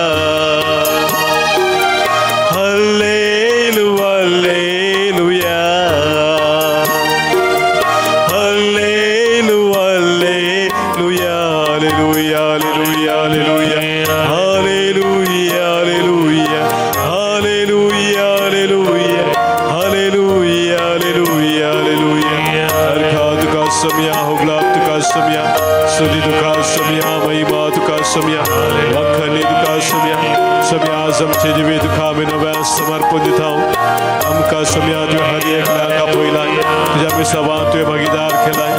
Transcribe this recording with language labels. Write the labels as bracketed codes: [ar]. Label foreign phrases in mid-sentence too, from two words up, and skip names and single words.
[kn] ಹಲ್ಲೆಲೂ ಹಲ್ಲೆಲೂಯಾ ಹಲ್ಲೆಲೂ ಹಲ್ಲೆಲೂಯಾ ಹಲ್ಲೆಲೂಯಾ ಹಲ್ಲೆಲೂಯಾ ಹಲ್ಲೆಲೂಯಾ ಹಲ್ಲೆಲೂಯಾ ಹಲ್ಲೆಲೂಯಾ ಹಲ್ಲೆಲೂಯಾ ಹಲ್ಲೆಲೂಯಾ ಹಲ್ಲೆಲೂಯಾ. [kok] हरखा तुका सम्या, होगला तुका सम्या, स्तुती तुका सम्या, महिमा तुका सम्या, वखणी तुका सम्या. सम्या आज आमचे जिवे तुका आमी नव्यान समर्पण दिता. आमकां सम्या तुवें हर एकल्याक आपयलाय, तुज्या मिसावान तुवें भागीदार केलाय.